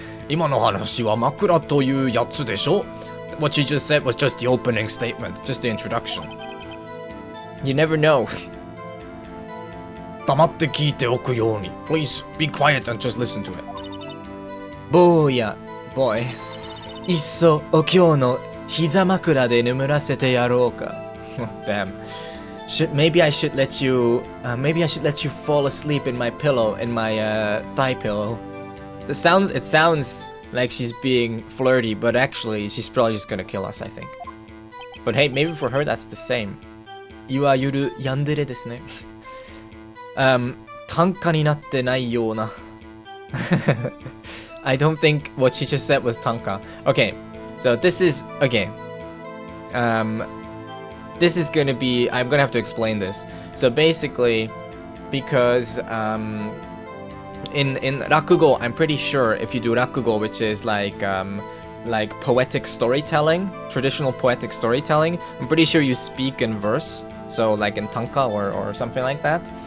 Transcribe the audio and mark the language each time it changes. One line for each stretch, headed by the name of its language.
Japanese: 今の話は枕というやつでしょ?
English: What you just said was just the opening statement, just the introduction. You never know.
Japanese: 黙って聞いておくように.
English: Please be quiet and just listen to it. Booyah.
Japanese: Boy, いっそお経の膝枕で眠らせてやろうか.
English: Damn. Maybe I should let you fall asleep in my pillow, in my thigh pillow. It sounds like she's being flirty, but actually she's probably just gonna kill us, I think. But hey, maybe for her that's the same.
Japanese: いわゆるヤンデレですね。単価になってないような。
English: I don't think what she just said was tanka. Okay, so this is, okay. This is gonna be, I'm gonna have to explain this. So basically, because in Rakugo, I'm pretty sure if you do Rakugo, which is like poetic storytelling, traditional poetic storytelling, I'm pretty sure you speak in verse. So like in tanka or something like that.